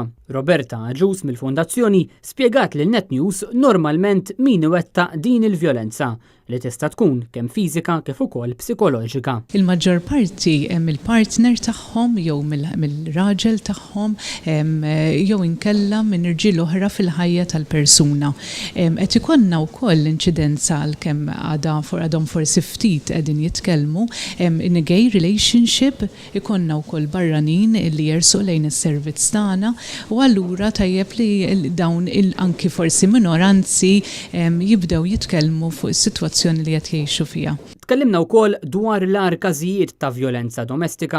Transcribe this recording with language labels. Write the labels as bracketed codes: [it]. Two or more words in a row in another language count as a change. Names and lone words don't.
[mt] Roberta Aġus mill-Fondazzjoni spjegat lil Net News normalment min iwettaq din il-vjolenza li tista' tkun kemm fiżika kif ukoll psikoloġika. Il-maġġor parti hemm il-partner tagħhom jew mill-raġel tagħhom jew inkella minn irġiel oħra fil-ħajja tal-persuna. Qed ikollna wkoll inċidenza għalkemm għadhom forsi ftit qegħdin jitkellmu [en] in a gay relationship [mt] ikollna wkoll barranin li jersu lejn is-servizz tagħna u allura tajjeb li dawn anki forsi minoranzi jibdew jitkellmu fuq is-sitwazzjoni li qed jgħixu fiha. Tkellimna wkoll dwar l-ar każijiet ta' vjolenza domestika.